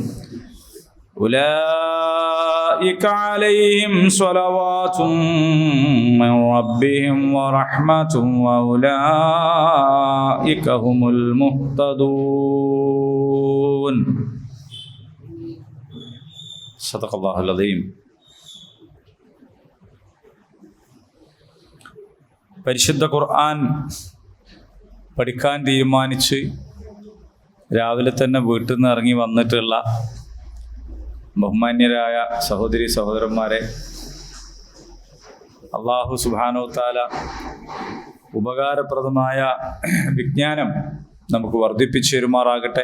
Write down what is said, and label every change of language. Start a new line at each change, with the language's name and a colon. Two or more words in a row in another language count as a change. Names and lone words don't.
Arabic: أولئك عليهم صلوات من ربهم ورحمة وأولئك هم المهتدون. صدق الله العظيم.
Malayalam: പരിശുദ്ധ ഖുർആൻ പഠിക്കാൻ തീരുമാനിച്ച് രാവിലെ തന്നെ വീട്ടിൽ നിന്ന് ഇറങ്ങി വന്നിട്ടുള്ള ബഹുമാന്യരായ സഹോദരി സഹോദരന്മാരെ,
Arabic: الله سبحانه تعالى
Malayalam: ഉപകാരപ്രദമായ വിജ്ഞാനം നമുക്ക് വർദ്ധിപ്പിച്ചു തരുമാറാകട്ടെ.